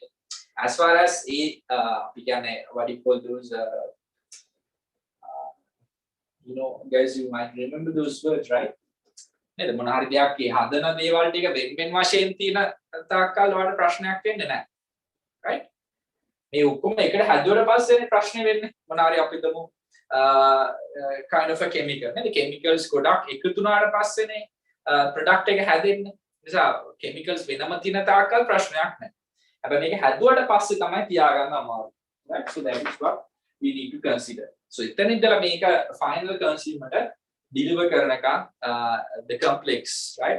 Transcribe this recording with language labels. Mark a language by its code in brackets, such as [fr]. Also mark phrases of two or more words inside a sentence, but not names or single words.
[en] As far as [si] අපි කියන්නේ [en] what do you call those guys, you might remember those words, right? [si] නේද? මොන හරි දෙයක් ඒ හදන දේවල් ටික වෙන වශයෙන් තියෙන තාක්කල් ඔයාලට ප්‍රශ්නයක් වෙන්නේ නැහැ. [en] right? [si] මේ ඔක්කොම එකට හැදුවට පස්සේනේ ප්‍රශ්නේ වෙන්නේ. මොන හරි අපි හිතමු [en] kind of a chemical [si] නේද? chemicals ගොඩක් එකතු වුණාට පස්සේනේ product එක හැදෙන්නේ. නිසා chemicals වෙනම තියෙන තාක්කල් ප්‍රශ්නයක් නැහැ. හැබැයි මේක හැදුවට පස්සේ තමයි තියාගන්න අමාරු. [en] right? So that is what we need to consider. So [si] එතන ඉඳලා මේක [en] final consumer ට deliver කරනකම් the complex, right?